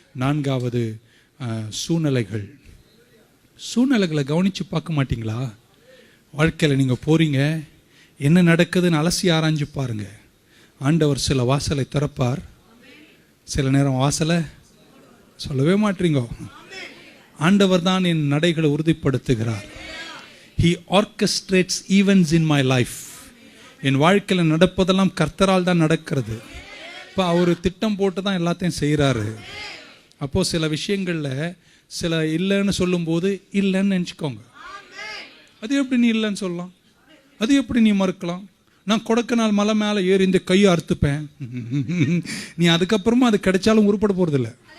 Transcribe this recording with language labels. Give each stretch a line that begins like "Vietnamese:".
Tamil: 4வது சூழ்நிலைகள். சூழ்நிலைகளை கவனிச்சு பார்க்க மாட்டீங்களா? வாழ்க்கையில் நீங்கள் போறீங்க, என்ன நடக்குதுன்னு அலசி ஆராய்ஞ்சு பாருங்க. ஆண்டவர் சில வாசலை திறப்பார், சில நேரம் வாசலை சொல்லவே மாட்டீங்க. ஆண்டவர் தான் என் நடைகளை உறுதிப்படுத்துகிறார்.
English: He orchestrates events in my life.
Tamil: என் வாழ்க்கையில் நடப்பதெல்லாம் கர்த்தரால் தான் நடக்கிறது. இப்போ அவர் திட்டம் போட்டு தான் எல்லாத்தையும் செய்கிறாரு. அப்போது சில விஷயங்களில் சில இல்லைன்னு சொல்லும்போது இல்லைன்னு நினச்சிக்கோங்க. அது எப்படி நீ இல்லைன்னு சொல்லலாம்? அது எப்படி நீ மறுக்கலாம்? நான் கொடைக்கானல் மலை மேலே ஏறி இந்த கையை அறுத்துப்பேன், நீ அதுக்கப்புறமா அது கிடைச்சாலும் உருப்பட போகிறதில்ல.